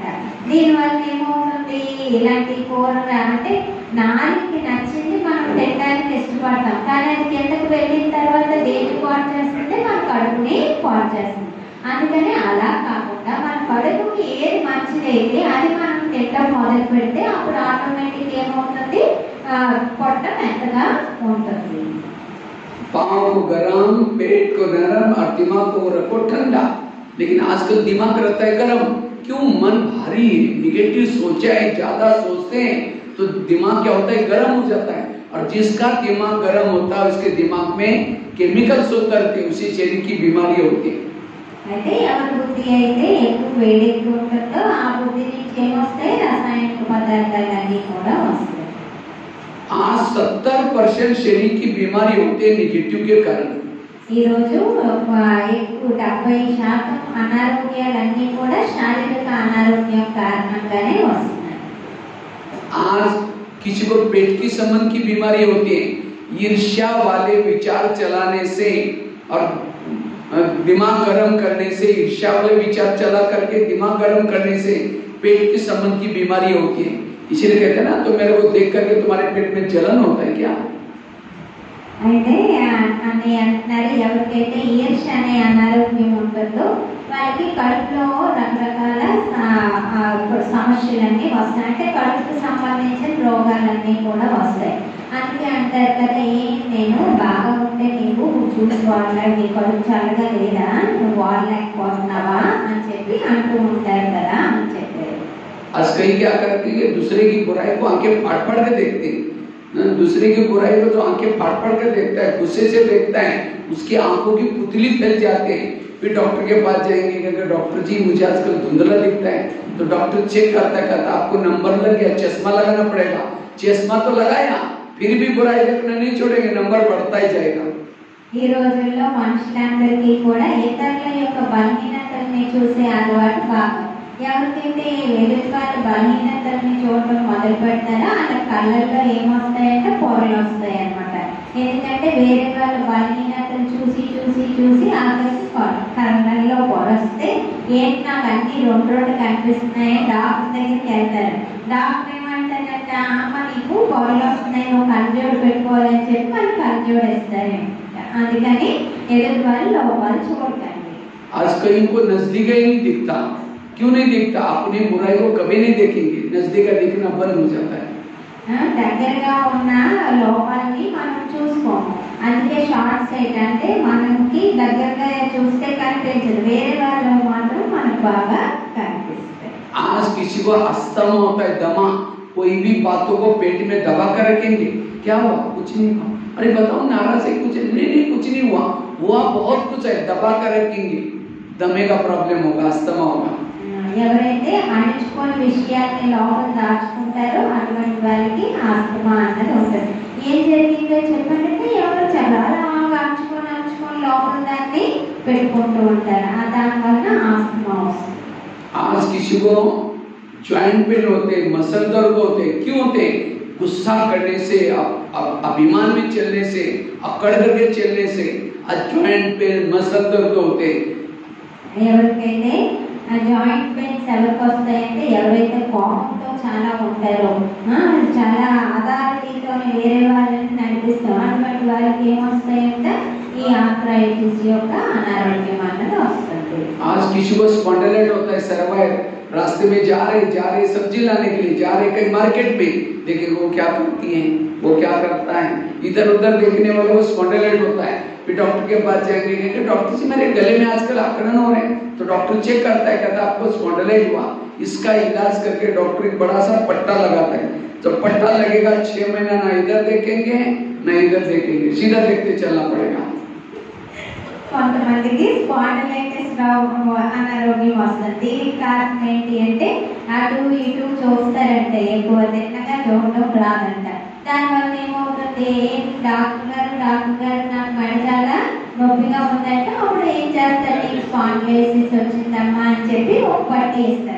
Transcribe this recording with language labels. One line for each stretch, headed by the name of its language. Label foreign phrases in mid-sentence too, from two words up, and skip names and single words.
Telugu: దీనివల్ల ఏమవుతుంది, ఇలాంటి కూరలు అంటే నాలుగుకి నచ్చింది మనం తినడానికి ఇష్టపడతాం, కానీ అది కిందకు వెళ్ళిన తర్వాత దేన్ని పాడు చేస్తుంది, మన కడుపుని పాడు చేస్తుంది. అందుకని అలా కాకుండా మన కడుపుకి ఏది మంచిదైతే అది మనం తినడం మొదలు పెడితే అప్పుడు ఆటోమేటిక్ ఏమవుతుంది, పొట్ట మెత్తగా ఉంటుంది.
Hindi: पाँव को गरम, पेट को नरम और दिमाग को रखो ठंडा। लेकिन आजकल दिमाग रहता है गरम, क्यों, मन भारी है, निगेटिव सोचा है, ज्यादा सोचते हैं तो दिमाग क्या होता है, गर्म हो जाता है। और जिसका दिमाग गर्म होता है उसके दिमाग में केमिकल्स उतरते हैं, उसी शरीर की बीमारी होती है।
Telugu: అయితే ఎవరి బుద్ధి అయితే ఎక్కువ వేడెక్కి ఉంటుందో ఆ బుద్ధి నుంచి ఏమొస్తాయి, రసాయనిక పదార్థాలన్నీ కూడా వస్తాయి.
Hindi: आज 70% शरीर की बीमारी होती है निगेटिव के कारण।
Telugu: ఈ రోజు ఎక్కువ 70% అనారోగ్యాలన్నీ కూడా శారీరక అనారోగ్యం కారణంగానే వస్తున్నాయి.
Hindi: आज किसी को पेट की संबंध की बीमारी होती है, ईर्ष्या वाले विचार चलाने से और दिमाग गर्म करने से, ईर्ष्या वाले विचार चला करके दिमाग गर्म करने से पेट की संबंध की बीमारी होती है। इसीलिए कहते हैं ना, तो मेरे को देख करके तुम्हारे पेट में जलन होता है क्या।
Telugu: అయితే అని అంటున్నారు, ఎవరికైతే ఈర్ష్య అనే అనారోగ్యం ఉంటుందో వాళ్ళకి కడుపులో రకరకాల సమస్యలన్నీ వస్తాయి. అంటే కడుపుకు సంబంధించిన రోగాలన్నీ కూడా వస్తాయి. అందుకే అంటారు కదా, నేను బాగా ఉంటే నీకు చూసి వాడలేడు, నీ కడుపు చల్లగా లేదా, నువ్వు వాడలేకపోతున్నావా అని చెప్పి అంటూ ఉంటారు కదా అని చెప్పారు.
Hindi: आज कई क्या करती है, दूसरे की बुराई को आंखें फाड़ फाड़ के देखते हैं। दूसरे की बुराई को जो आंखें फाड़ फाड़ कर देखता है, गुस्से से देखता है, उसकी आंखों की पुतली फैल जाते हैं। फिर डॉक्टर के पास जाएंगे, कहते डॉक्टर जी मुझे आजकल धुंधला दिखता है। तो डॉक्टर चेक करता कहता आपको नंबर लग गया, चश्मा लगाना पड़ेगा। चश्मा तो लगाया, फिर भी बुराई देखना नहीं छोड़ेंगे, नंबर बढ़ता ही जाएगा।
Telugu: ఈ రోజుల్లో మనుషులందరికీ కూడా ఇతరుల యొక్క బలహీనతల్ని చూసే అలవాటు బాగా. ఎవరికైతే ఎదుటి వాళ్ళ బలహీనతల్ని చూడడం మొదలు పెడతారో వాళ్ళ కళ్ళల్లో ఏమొస్తాయంటే పొరలు వస్తాయి అన్నమాట. ఎందుకంటే వేరే వాళ్ళ బలహీనతలు చూసి చూసి చూసి ఆఖరికి కళ్ళల్లో పొర వస్తే ఏంటి నాకు అన్ని రెండు రెండు కనిపిస్తున్నాయి, డాక్టర్ దగ్గరికి వెళ్తారు. డాక్టర్ ఏమంటారంటే అమ్మ నీకు పొరలు వస్తున్నాయి, నువ్వు కళ్ళజోడు పెట్టుకోవాలని చెప్పి వాళ్ళు కళ్ళజోడు వేస్తారు. అందుకని ఎదుటి వాళ్ళు లోపాలు చూడకండి.
Hindi: आज कहीं को नजदीक ही नहीं दिखता, क्यों नहीं दिखता? अपनी बुराई को कभी नहीं देखेंगे, नजदीक का देखना बंद हो जाता है।
Telugu: దగ్గరగా ఉన్న లోపాలని మనం చూసుకోము. అందుకే
English: short sight
Telugu: అంటే మనకి దగ్గరగా చూస్తే కనిపించదు, వేరే వాళ్ళు మాత్రం మనకు బాగా కనిపిస్తాయి.
Hindi: आज किसी को अस्थमा होता है, दमा, कोई भी बातों को पेट में दबा कर रखेंगे, क्या हुआ? कुछ नहीं हुआ। अरे बताओ नाराज है, कुछ नहीं कुछ नहीं हुआ, हुआ बहुत कुछ है, दबा कर रखेंगे, दमे का प्रॉब्लम होगा, अस्थमा होगा।
Telugu: ఎవరైతే అణుచుకొని విషయాన్ని లోపల దాచుకుంటారో అటువంటి వాళ్ళకి ఆస్తమా అన్నది ఉంటుంది. ఏం జరిగిందో చెప్పండి, ఎవరు చాలా అణుచుకొని లోపల దాన్ని పెట్టుకుంటూ ఉంటారు, దానివల్ల ఆస్తమా వస్తుంది.
Hindi: आज किसी को
English: joint pain
Hindi: होते, मसल दर्द होते, क्यों होते? गुस्सा करने से, अभिमान में चलने से, अकड़ करके चलने से आज
English: joint pain
Hindi: मसल दर्द होते।
Telugu: ఎవరికైతే
English: joint pains
Telugu: ఎవరికి వస్తాయంటే ఎవరైతే కోపంతో చాలా ఉంటారో, చాలా అథారిటీతో వేరే వాళ్ళని నడిపిస్తాం, అటువంటి వాళ్ళకి ఏమొస్తాయంటే ఈ ఆర్థరైటిస్ యొక్క అనారోగ్యం అన్నది వస్తుంది.
Hindi: आज किसी को स्पॉन्डिलाइटिस होता है, सर्वाइकल, रास्ते में जा रहे सब्जी लाने के लिए जा रहे कहीं मार्केट में, देखिए वो क्या करती है, वो क्या करता है, इधर उधर देखने वालों को स्पॉन्डिलाइटिस होता है। फिर डॉक्टर के पास जाएंगे कि डॉक्टर जी मेरे गले में आजकल अकड़न हो रहे हैं, तो डॉक्टर चेक करता है, कहता है आपको स्पॉन्डिलाइटिस हुआ, इसका इलाज करके डॉक्टर एक बड़ा सा पट्टा लगाता है। जब पट्टा लगेगा 6 महीना ना इधर देखेंगे ना इधर देखेंगे, सीधा देखते चलना पड़ेगा।
Telugu: కొంతమందికి స్పాండిలైటిస్ అనారోగ్యం వస్తుంది. దీనికి కారణం ఏంటి అంటే అటు ఇటు చూస్తారంటే ఎక్కువ తిన్నగా చూడడం రాదంట. దానివల్ల ఏమవుతుంది, డాక్టర్ గారు నాకు మెడ చాలా నొప్పిగా ఉందంటే అప్పుడు ఏం చేస్తారు, నీకు స్పాండిలైటిస్ వచ్చిందమ్మా అని చెప్పి ఒక పట్టి వేస్తారు.